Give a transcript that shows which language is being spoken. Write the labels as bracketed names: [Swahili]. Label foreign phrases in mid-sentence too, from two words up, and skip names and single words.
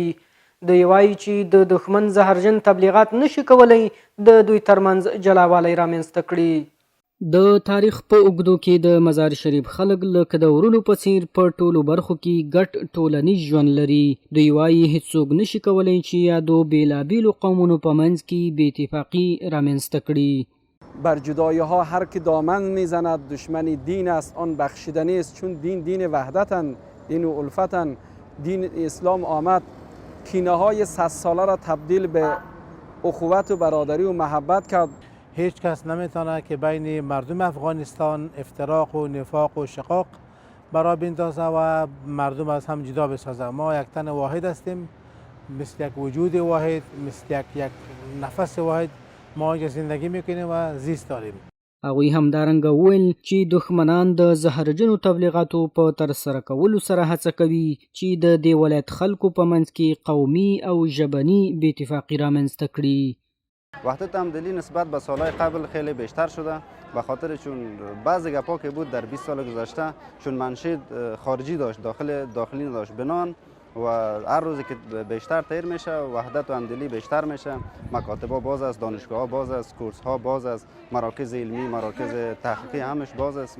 [Pashto] دوی وایي چې د دښمن زهرجن تبلیغات نشي کولی د دوی ترمنځ جلاوالی رامنځته کړي. د تاریخ په اوږدو کې د مزار شریف خلک لکه د ورونو په څیر په ټولو برخو کې ګډ ټولنیز ژوند لري. دوی وایي هیڅوک نشي کولی چې یادو بېلابېلو قومونو په منځ کې بې اتفاقي رامنځته کړي. [Persian] بر جدایی ها هر که دامن میزند دشمن دین است، آن بخشیدنی است، چون دین وحدتن، دین و الفتن. دین اسلام آمد کینه های 100 ساله را تبدیل به اخوت و برادری و محبت کرد. هیچ کس نمیتونه که بین مردم افغانستان افتراق و نفاق و شقاق برا بندازه و مردم از هم جدا بسازه. ما یک تن واحد هستیم، مثل یک وجود واحد، مثل یک نفس واحد ما اینجا زندگی میکنیم و زیست داریم. [Pashto] هغوی همدارنګه وویل چې دښمنان د زهرجنو تبلیغاتو په ترسره کولو سره هڅه کوي چې د دې ولایت خلکو په منځ کې قومي او ژبني بې اتفاقي رامنځته کړي. [Persian] وحدت همدلی نسبت به سالهای قبل خیلی بیشتر شده، به خاطر چون بعضی گپا که بود در 20 سال گذشته چون منشأ خارجی داشت، داخلی نداشت، بنان و هر روزی که بیشتر تیر میشه وحدت و همدلی بیشتر میشه. مکاتب ها باز است، دانشگاه ها باز است، کورس ها باز است، مراکز علمی، مراکز تحقیقی همش باز است.